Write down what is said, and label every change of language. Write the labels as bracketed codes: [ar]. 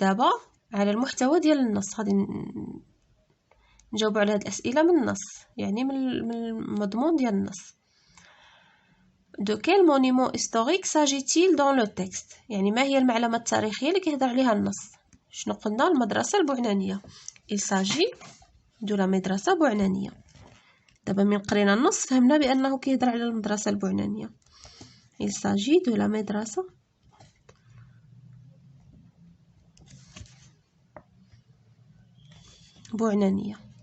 [ar] دابا على المحتوى ديال النص غادي نجاوبوا على هاد الاسئله من النص، يعني من المضمون ديال النص. [fr] de quel monument historique s'agit-il dans le texte؟ [ar] يعني ما هي المعلومات التاريخيه اللي كيهضر عليها النص؟ شنو قلنا؟ المدرسه البوعنانيه. [fr] il s'agit de la مدرسه بوعنانيه. [ar] دابا من قرينا النص فهمنا بانه كيهضر على المدرسه البوعنانيه. [fr] il s'agit de la مدرسه بوعنانيه.